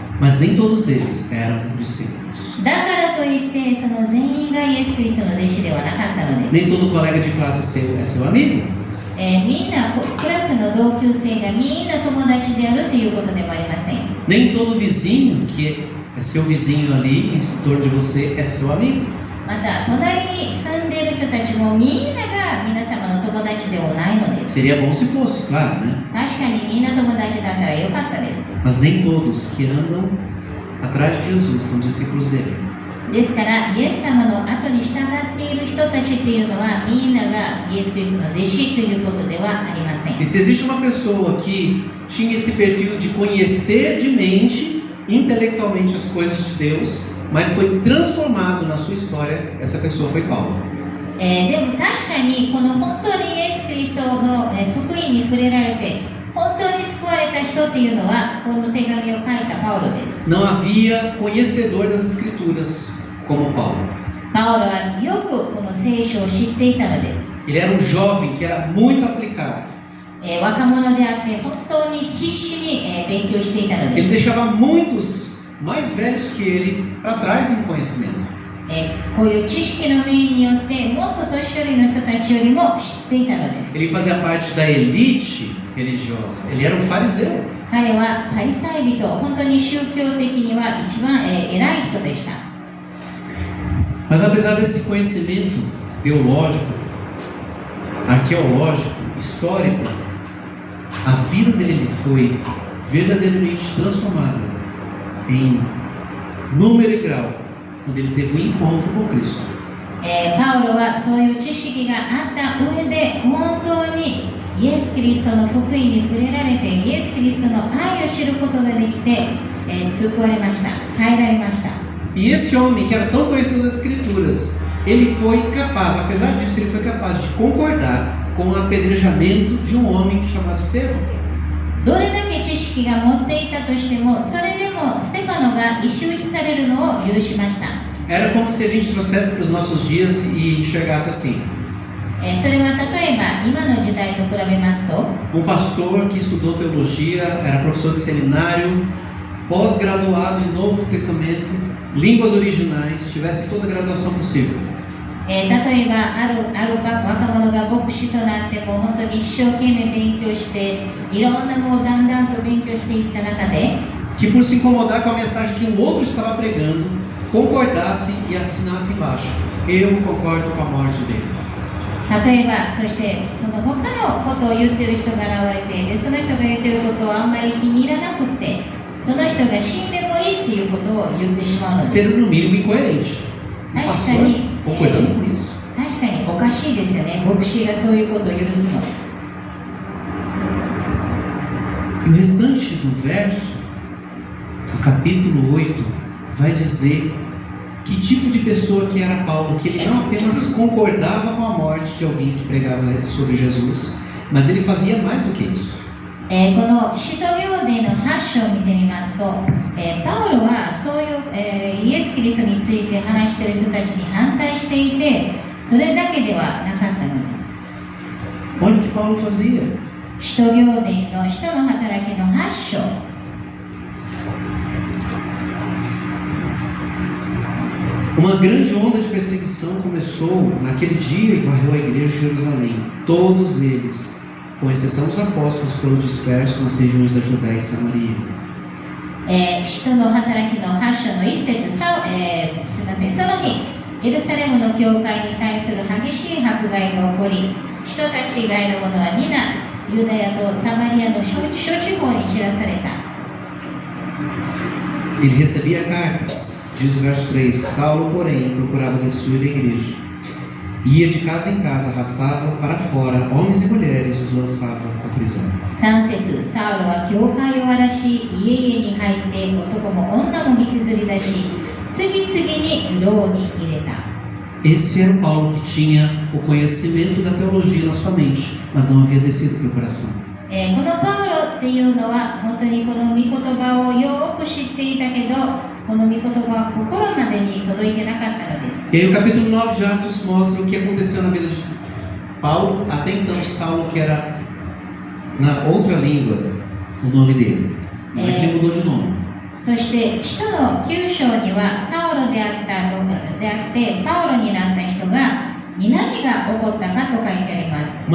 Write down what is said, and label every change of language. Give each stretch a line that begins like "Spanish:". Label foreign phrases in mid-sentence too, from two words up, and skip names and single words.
Portuguese: Mas nem todos eles eram discípulos.
Japanese: だからといってその全員がイエス・キリストの弟子ではなかったのです。
Portuguese: Nem todo colega de classe seu é seu amigo.
Japanese: みんなクラスの同級生がみんな友達であるということでもありません。
Portuguese: Nem todo vizinho que é seu vizinho ali, em torno de você, é seu amigo.
Japanese: また隣に住んでいる人たちもみんなが皆様の友達ではないのです。
Portuguese: Seria bom se fosse, claro, né?
Japanese: 確かにみんな友達だったらよかったです。
Portuguese: Mas nem todos que andam atrás de Jesus são discípulos dele.
Japanese: ですからイエス様の後に従っている人たちというのはみんながイエス・キリストの弟子ということではありません。
Portuguese: E se existe uma pessoa que tinha esse perfil de conhecer de mente, intelectualmente as coisas de Deus, mas foi transformado na sua história, essa pessoa foi Paulo.
Japanese: でも確かにこの本当にイエス・キリストの福音に触れられて本当に救われた人というのはこの手紙を書いたパウロです。
Portuguese: Não havia conhecedor das Escrituras como Paulo.
Japanese: パウロはよくこの聖書を知っていたのです。
Portuguese: Ele era um jovem que era muito aplicado.
Japanese: 若者であって本当に必死に勉強していたので
Portuguese: Ele
Japanese: す。
Portuguese: deixava muitos mais velhos que ele para trás em conhecimento.
Japanese: こういう知識の面によってもっと年寄りの人たちよりも知っていたのです。
Portuguese: Ele fazia parte da elite religiosa. Ele era um fariseu.
Japanese: 彼はパリサイ人、本当に宗教的には一番偉い人でした。
Portuguese: Mas apesar desse conhecimento teológico, arqueológico, histórico, a vida dele foi verdadeiramente transformada em número e grau quando ele teve um encontro com Cristo.
Japanese: パウロはそういう知識があった上で本当にイエス・キリストの福音に触れられて、イエス・キリストの愛を知ることができて、救われました、変えられました。
Portuguese: E esse homem que era tão conhecido das Escrituras, ele foi capaz, apesar disso, ele foi capaz de concordar com o apedrejamento de um homem chamado Estevão.
Japanese: どれだけ知識が持っていたとしても、それでもステパノが石打ちされるのを許しました。
Portuguese: Era como se a gente trouxesse para os nossos dias e enxergasse assim.
Japanese: それは例えば今の時代と比べますと、
Portuguese: pastor que estudou teologia, era professor de seminário, pós-graduado em Novo Testamento, línguas originais, tivesse toda a graduação possível.
Japanese: 例えばある若者が牧師となっても本当に一生懸命勉強していろんなもうだんだんと勉強していった中で
Portuguese: que por se incomodar com a mensagem que um outro estava pregando, concordasse e assinasse embaixo: eu concordo com a morte dele.
Japanese: 例えばそしてその他のことを言ってる人が現れて、でその人が言ってることをあんまり気に入らなくて、その人が死んでもいいっていうことを言ってしまうのです。
Portuguese: Ser no mínimo incoerente. O pastor concordando com isso.
Japanese: 確かにおかしいですよね、牧師がそういうことを許すの。
Portuguese: E o restante do verso, do capítulo 8, vai dizer que tipo de pessoa que era Paulo, que ele não apenas concordava com a morte de alguém que pregava sobre Jesus, mas ele fazia mais do que isso.
Japanese: この使徒行伝の8章を見てみますと、パウロはそういう、イエス・キリストについて話している人たちに反対していて、それだけではなかったのです。
Portuguese: Olha o que Paulo fazia.
Japanese: 使徒行伝の使徒の働きの8章。
Portuguese: Uma grande onda de perseguição começou naquele dia e varreu a igreja de Jerusalém. Todos eles, com exceção dos apóstolos, foram dispersos nas regiões da Judéia e Samaria.
Japanese: 使徒の働きの8章の1節、すみません、その日、エルサレムの教会に対する激しい迫害が起こり、人たち以外の者は皆、ユダヤとサマリアの諸地方に知らされた。
Portuguese: Ele recebia cartas. Diz o verso 3: Saulo, porém, procurava destruir a igreja. Ia de casa em casa, arrastava para fora homens e mulheres e os lançava à prisão.
Japanese: 3 節、サウロは教会を荒らし、家々に入って男も女も引きずり出し、次々に牢に入れた。
Portuguese: Esse era o Paulo que tinha o conhecimento da teologia na sua mente, mas não havia descido para o coração.
Japanese: このパウロっていうのは本当にこの御言葉をよく知っていたけど、この御言葉は心までに届いてなかったのです。
Portuguese: E aí o capítulo 9 de Atos mostra o que aconteceu na vida de Paulo. Até então Saulo, que era na outra língua o nome dele, não é que ele mudou de nome.
Japanese: そして使徒の9章にはサウロであってパウロになった人が何が起こったかと書いてあります。